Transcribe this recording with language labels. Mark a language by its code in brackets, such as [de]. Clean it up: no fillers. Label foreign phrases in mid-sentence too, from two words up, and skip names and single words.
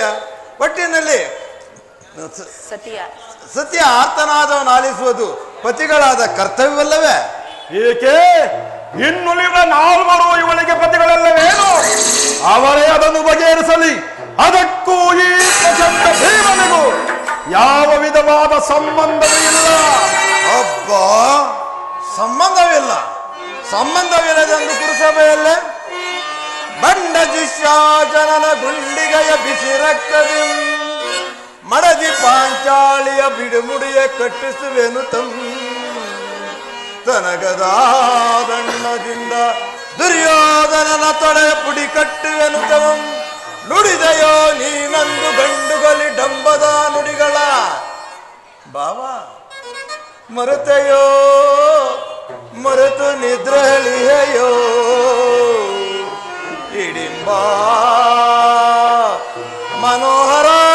[kn] ಒಟ್ಟಿನಲ್ಲಿ ಸತ್ಯ ಆರ್ತನಾದವನು ಆಲಿಸುವುದು ಪತಿಗಳಾದ ಕರ್ತವ್ಯವಲ್ಲವೇ? ಏಕೆ ಇನ್ನುಳಿದ ನಾಲ್ವರು ಇವಳಿಗೆ ಪತಿಗಳಲ್ಲವೇನು? ಅವರೇ ಅದನ್ನು ಬಗೆಹರಿಸಲಿ. ಅದಕ್ಕೂ ಈ ಪ್ರಚಂಡ ಭೀಮನಿಗೂ ಯಾವ ವಿಧವಾದ ಸಂಬಂಧವೂ ಇಲ್ಲ. ಒಬ್ಬ ಸಂಬಂಧವಿಲ್ಲದೆಂದು ಕುರುಸಭೆಯಲ್ಲೇ ಬಂಡ ಜಿಷ್ಯಾಜನನ ಗುಂಡಿಗೆಯ ಬಿಸಿ ರಕ್ತದಿ ಮಡದಿ ಪಾಂಚಾಳಿಯ ಬಿಡುಮುಡಿಯ ಕಟ್ಟಿಸುವೆನು ತನಗದಾದಣ್ಣದಿಂದ ದುರ್ಯೋಧನನ ತೊಡೆಯ ಪುಡಿ ಕಟ್ಟುವೆನು ತವಂ ನುಡಿದೆಯೋ ನೀನಂದು ಗಂಡುಗಲಿ ಡಂಬದ ನುಡಿಗಳ ಬಾವ ಮರೆತೆಯೋ ಮರೆತು ನಿದ್ರಳಿಯೋ ಇಡಿಂಬ ಮನೋಹರ